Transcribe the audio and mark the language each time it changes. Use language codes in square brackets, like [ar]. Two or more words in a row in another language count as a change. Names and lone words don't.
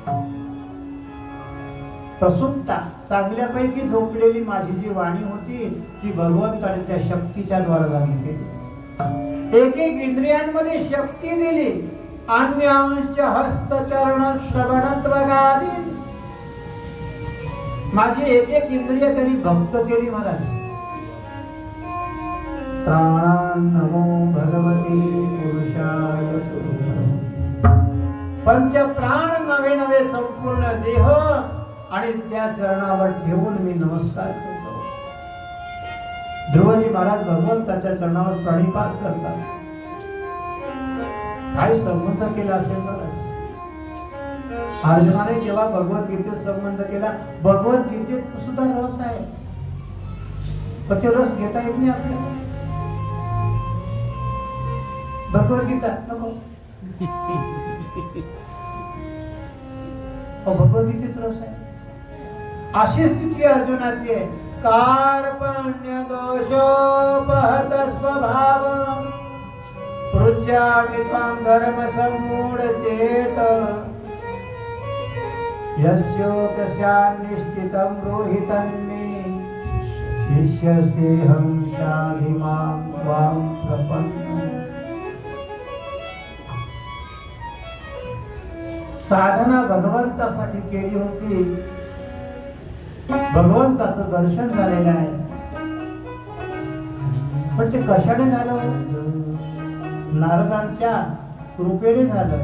[mr] प्रसुप्ता चांगल्यापैकी झोपलेली माझी जी वाणी होती ती भगवंताने त्या शक्तीच्या द्वारा जागी केली. एक एक इंद्रियांमध्ये शक्ती दिली. [sa] अन्यांश हस्तचरण श्रवणत्वगादी, [mr] माझी एक एक इंद्रिय त्यांनी भक्त केली महाराज. [sa] प्राणान् नमो भगवते पुरुषाय सुरं. [mr] पंच प्राण नवे नवे संपूर्ण देह आणि त्या चरणावर ठेवून मी नमस्कार करतो. ध्रुवजी महाराज भगवंताच्या चरणावर प्रणिपात करतात. काय संबंध केला असेल महाराज? अर्जुनाने जेव्हा भगवद्गीतेत संबंध केला, भगवद्गीतेत सुद्धा रस आहे, पण ते रस घेता येत नाही आपल्याला. भगवद्गीता नको, भगवद्गीतेत रस आहे. अशी स्थिती अर्जुनाची आहे. [sa] कार्पण्य दोषोपहत स्वभाव पृच्छामि त्वां धर्म सम्मूढ चेत यस्योक्स्यान्निष्ठितं ब्रूहितन्मे शिष्यस्तेऽहं शाधि मां त्वां प्रपन्नः. [mr] साधना भगवंतासाठी केली होती, भगवंताचं दर्शन झालेलं आहे, पण ते कशाने झालं? नारदांच्या कृपेने झालं.